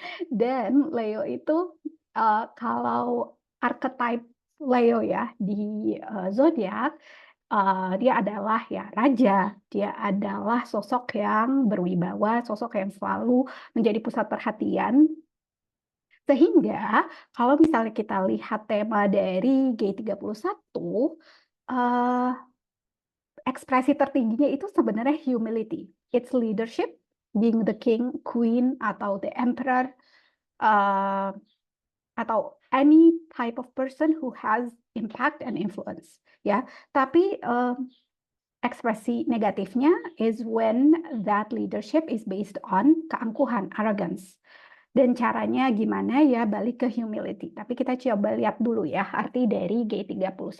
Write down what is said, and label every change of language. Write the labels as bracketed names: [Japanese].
[Indonesian] Dan Leo itu kalau archetype Leo ya di zodiak, dia adalah ya raja, dia adalah sosok yang berwibawa, sosok yang selalu menjadi pusat perhatian. Sehingga kalau misalnya kita lihat tema dari G31, eh, ekspresi tertingginya itu sebenarnya humility. [English] It's leadership, being the king, queen, atau the emperor, uh, atau any type of person who has impact and influence. [Indonesian] Ya, tapi ekspresi negatifnya [English] is when that leadership is based on keangkuhan, arrogance. [Indonesian] Dan caranya gimana ya, balik ke humility. Tapi kita coba lihat dulu ya arti dari G31.